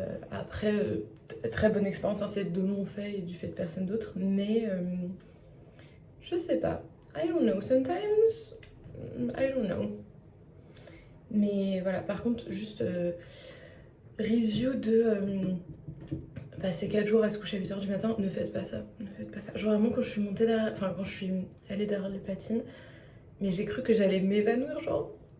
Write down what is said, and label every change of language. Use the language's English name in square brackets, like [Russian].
[French] Après, très bonne expérience, hein, c'est de mon fait et du fait de personne d'autre, mais je sais pas. [English] I don't know, sometimes I don't know. [French] Mais voilà, par contre, juste review de passer 4 jours à se coucher à 8h du matin, ne faites pas ça, ne faites pas ça. Genre vraiment quand je suis montée derrière, enfin quand je suis allée derrière les platines, mais j'ai cru que j'allais m'évanouir genre.